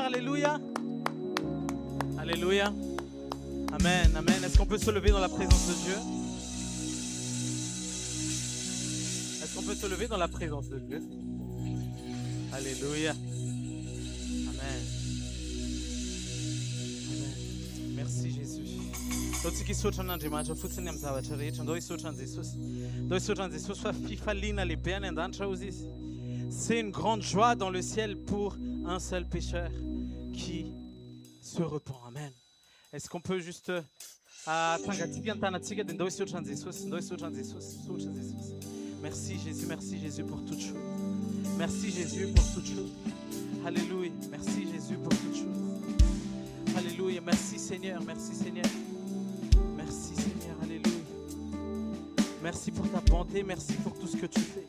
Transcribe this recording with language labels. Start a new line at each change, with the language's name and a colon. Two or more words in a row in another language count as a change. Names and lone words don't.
French: Alléluia. Alléluia. Amen, amen. Est-ce qu'on peut se lever dans la présence de Dieu? Est-ce qu'on peut se lever dans la présence de Dieu? Alléluia. Amen. Amen. Merci Jésus.
Malagasy: Totsika hisotra n'Andriamanitra fotsiny amin'ny zavatra rehetra. Ndao hisotra an'i Jesosy. Ndao hisotra an'i Jesosy fa fifaliana lehibe any an-danitra hozy izy.
French: C'est une grande joie dans le ciel pour un seul pécheur qui se repent.
Malagasy: Amen.
French: Est-ce qu'on peut juste
Malagasy: tangatika ny tanatsika dia ndao hisotra an'i Jesosy, ndao hisotra an'i Jesosy, hisotra an'i Jesosy.
French: Merci Jésus pour toute chose. Merci Jésus pour toute chose. Alléluia. Merci Jésus pour toute chose. Alléluia. Merci Seigneur, merci Seigneur. Merci Seigneur, alléluia. Merci pour ta bonté, merci pour tout ce que tu fais.